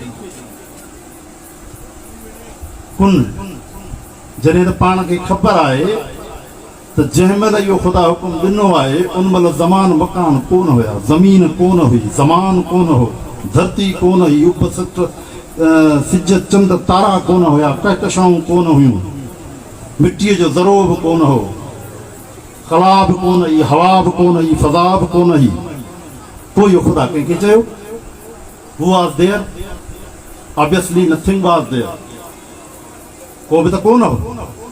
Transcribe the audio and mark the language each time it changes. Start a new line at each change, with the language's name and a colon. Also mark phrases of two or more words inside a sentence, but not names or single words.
Sindhi: कुन जॾहिं त पाण खे ख़बर आहे त जंहिं महिल इहो ख़ुदा हुकुम ॾिनो आहे उन महिल ज़मान मकान कोन हुया, ज़मीन कोन हुई, ज़मान कोन हो, धरती कोन हुई, सिज चंद तारा कोन हुया, कहकशाऊं कोन हुयूं, मिटीअ जो ज़रो बि कोन हो, ख़ला बि कोन हुई, हवा बि कोन हुई, फ़ज़ा बि कोन हुई। पोइ इहो ख़ुदा कंहिंखे चयो?
English: who was there, obviously nothing was there,
Sindhi: को बि त कोन हो।